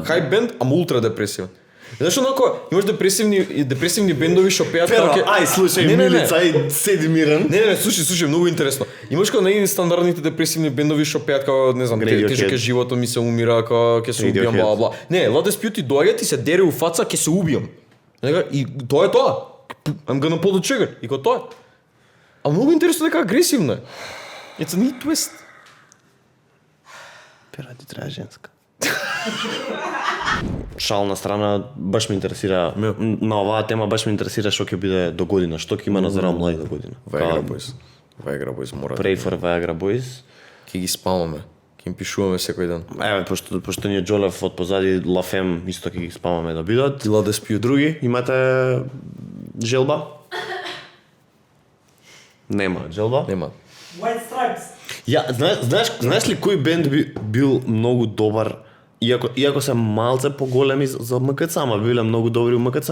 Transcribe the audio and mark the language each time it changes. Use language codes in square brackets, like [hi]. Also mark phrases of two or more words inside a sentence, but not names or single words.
[mk] Хај бенд, ама ултра депресивен. Знаеш онако, имаш депресивни бендови што пеат Pero, како ај, слушај, Милица, ај, седи мирен. Не, слушај, многу интересно. Имаш како најни стандардните депресивни бендови што пеат како, не знам, Radiohead. тежок е животот ми се умира, како ќе се убијам, Radiohead. бла бла. Не, Ладе Спјут и доаѓа ти се дере у фаца, ќе се убијам. И тоа е тоа. [en] I'm gonna pull the trigger. [mk] И тоа е. А многу интересно дека агресивно е. [en] It's a neat twist. [mk] Пера ти треба женска. Шал на страна, баш ме интересира, на оваа тема баш ме интересира што ќе биде до година, што ќе има на Здраво млади до година. Viagra Boys мора. [en] Pray for Viagra Boys. [mk] Ќе ги спамаме. Ќе им пишуваме секој ден. Еве, пошто ние Джолев од позади Лафем исто ќе ги спамаме да бидат. И Ладе Спјут. Други, имате желба? Нема желба? Нема. White Stripes. Знаеш ли кој бенд бил многу добар, иако се малце поголеми за МКЦ, ама биле многу добри у МКЦ?